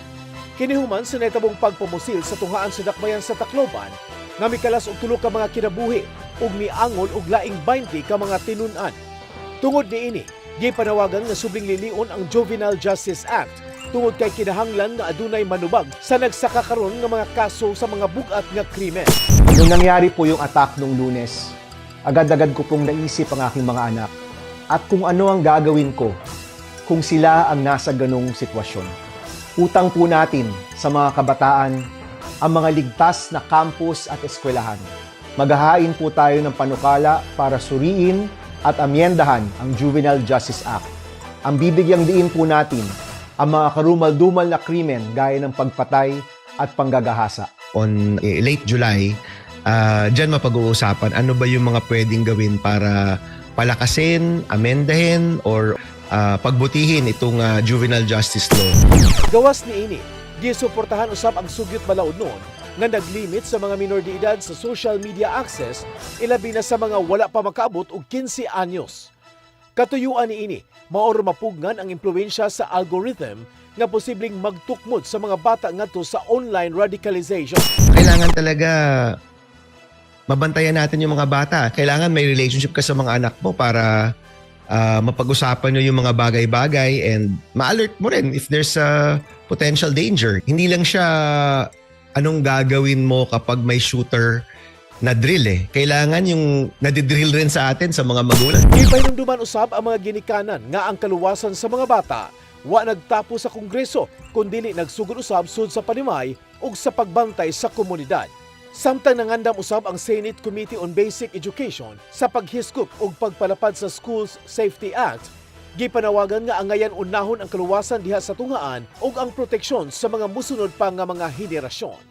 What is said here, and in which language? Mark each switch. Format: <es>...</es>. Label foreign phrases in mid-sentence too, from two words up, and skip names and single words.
<ceb>Kinihuman sa netabong pagpamusil sa tunghaan sa dakbayan sa Tacloban nga mikalas og tulo ka mga kinabuhi ug miangol og laing 20 ka mga tinun-an. Tungod niini, gipanawagan nga subling lilion ang Juvenile Justice Act tungod kay kinahanglan nga adunay manubag sa nagsakakaron nga mga kaso sa mga bugat nga krimen.</ceb> <tl>Nung nangyari po yung attack nung Lunes, agad-agad ko pong naisip ang aking mga anak at kung ano ang gagawin ko kung sila ang nasa ganong sitwasyon. Utang po natin sa mga kabataan ang mga ligtas na campus at eskwelahan. Maghahain po tayo ng panukala para suriin at amyendahan ang Juvenile Justice Act. Ang bibigyang diin po natin ang mga karumal-dumal na krimen gaya ng pagpatay at panggagahasa.</tl> <en>On late July,</en> <tl>dyan mapag-uusapan ano ba yung mga pwedeng gawin para palakasin, amendahin, or pagbutihin itong juvenile justice law.</tl> <ceb>Gawas ni ini, gisuportahan usab ang sugyot balaod noon nga naglimit sa mga minor de edad sa</ceb> <en>social media access,</en> <ceb>ilabi na sa mga wala pa makaabot og 15 anyos. Katuyuan ni ini, maor mapugnan ang impluwensya sa algorithm nga posibleng magtukmod sa mga bata ngadto sa</ceb> <en>online radicalization.</en> <tl>Kailangan talaga mabantayan natin yung mga bata. Kailangan may relationship ka sa mga anak mo para mapag-usapan nyo yung mga bagay-bagay and ma-alert mo rin</tl> <en>if there's a potential danger.</en> <tl>Hindi lang siya anong gagawin mo kapag may shooter na drill eh. Kailangan yung nadidrill rin sa atin sa mga magulang.</tl> <ceb>Ipahinumduman usab ang mga ginikanan nga ang kaluwasan sa mga bata wa nagtapo sa Kongreso kundili nagsugod usab sud sa panimay ug sa pagbantay sa komunidad. Samtang nangandam usab ang Senate Committee on Basic Education sa paghiskop ug pagpalapad sa Schools Safety Act, gipanawagan nga angayan unahon ang kaluwasan diha sa tungaan ug ang proteksyon sa mga musunod pa nga mga henerasyon.</ceb>